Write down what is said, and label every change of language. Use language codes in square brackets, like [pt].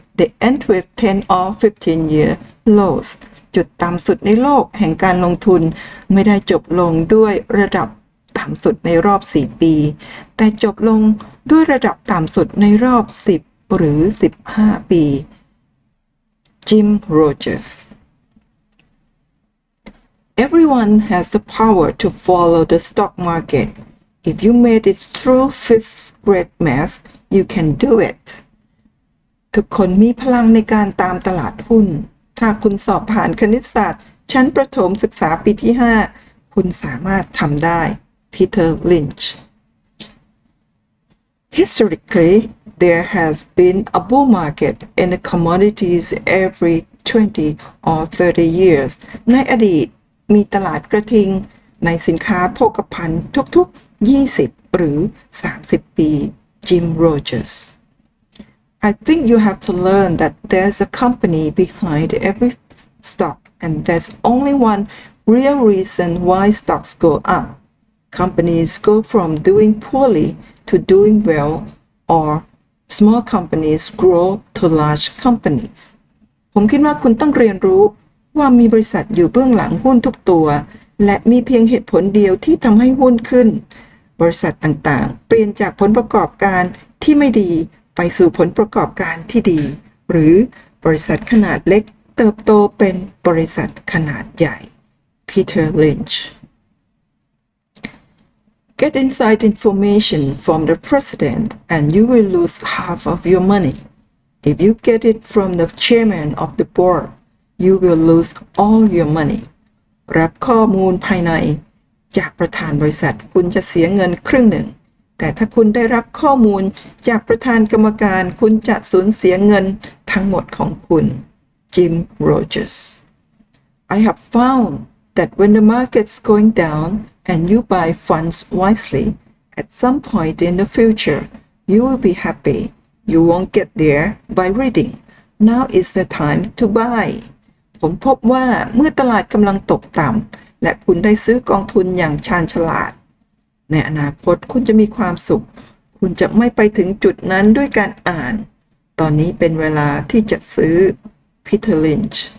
[en] They end with 10 or 15-year lows. [th] จุดต่ำสุดในโลกแห่งการลงทุนไม่ได้จบลงด้วยระดับต่ำสุดในรอบ4 ปีแต่จบลงด้วยระดับต่ำสุดในรอบ10หรือ15 ปี Jim Rogers [en] Everyone has the power to follow the stock market. If you made it through 5th grade math, you can do it. [th] ทุกคนมีพลังในการตามตลาดหุ้น ถ้าคุณสอบผ่านคณิตศาสตร์ชั้นประถมศึกษาปีที่ 5 คุณสามารถทำได้ Peter Lynch. [en] Historically, there has been a bull market in the commodities every 20 or 30 years. [th] ในอดีตมีตลาดกระทิงในสินค้าโภคภัณฑ์ทุกๆ 20 หรือ 30 ปี [en] Jim Rogers.I think you have to learn that there's a company behind every stock and there's only one real reason why stocks go up. Companies go from doing poorly to doing well, or small companies grow to large companies. [th] ผมคิดว่าคุณต้องเรียนรู้ว่ามีบริษัทอยู่เบื้องหลังหุ้นทุกตัวและมีเพียงเหตุผลเดียวที่ทำให้หุ้นขึ้นบริษัทต่างๆเปลี่ยนจากผลประกอบการที่ไม่ดีไปสู่ผลประกอบการที่ดีหรือบริษัทขนาดเล็กเติบโตเป็นบริษัทขนาดใหญ่ Peter Lynch [en] Get inside information from the president and you will lose half of your money. If you get it from the chairman of the board, you will lose all your money. [th] รับข้อมูลภายในจากประธานบริษัทคุณจะเสียเงินครึ่งหนึ่งแต่ถ้าคุณได้รับข้อมูลจากประธานกรรมการคุณจะสูญเสียเงินทั้งหมดของคุณ Jim Rogers [en] I have found that when the market's going down and you buy funds wisely at some point in the future you will be happy you won't get there by reading now is the time to buy [th] ผมพบว่าเมื่อตลาดกำลังตกต่ำและคุณได้ซื้อกองทุนอย่างชาญฉลาดในอนาคตคุณจะมีความสุขคุณจะไม่ไปถึงจุดนั้นด้วยการอ่านตอนนี้เป็นเวลาที่จะซื้อ [en] Peter Lynch